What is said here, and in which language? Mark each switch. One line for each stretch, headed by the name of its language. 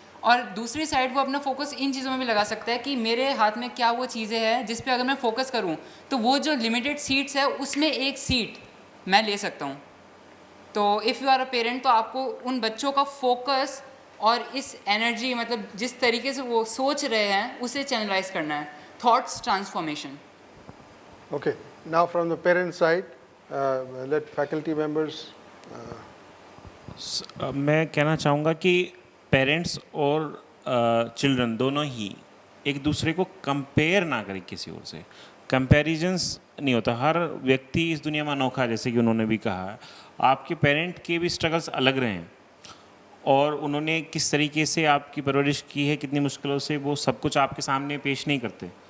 Hindi: और दूसरी साइड वो अपना फोकस इन चीज़ों में भी लगा सकता है कि मेरे हाथ में क्या वो चीज़ें हैं जिस पे अगर मैं फोकस करूं तो वो जो लिमिटेड सीट्स है उसमें एक सीट मैं ले सकता हूं। तो
English: if you are a parent,
Hindi: तो आपको उन बच्चों का फोकस और इस एनर्जी, मतलब जिस तरीके से वो सोच रहे हैं, उसे चैनलाइज करना है।
English: Thoughts transformation. Okay, now from the parent side, let faculty members.
Hindi: मैं कहना चाहूँगा कि पेरेंट्स और चिल्ड्रन दोनों ही एक दूसरे को कंपेयर ना करें किसी और से। कंपैरिजंस नहीं होता, हर व्यक्ति इस दुनिया में अनोखा है, जैसे कि उन्होंने भी कहा। आपके पेरेंट के भी स्ट्रगल्स अलग रहे हैं, और उन्होंने किस तरीके से आपकी परवरिश की है, कितनी मुश्किलों से, वो सब कुछ आपके सामने पेश नहीं करते।